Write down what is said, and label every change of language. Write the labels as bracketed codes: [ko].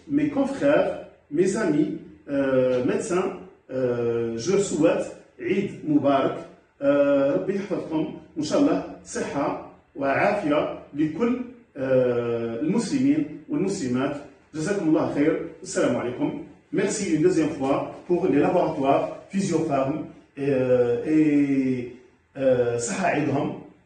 [fr] mes confrères, mes amis, médecins, je leur souhaite Eid Mubarak. [ar] ربي يحفظكم وإن شاء الله صحة وعافية لكل المسلمين والمسلمات. جزاكم الله خير. السلام عليكم. [fr] Merci une deuxième fois pour les laboratoires Physiopharm et [ar] صحة عيدهم.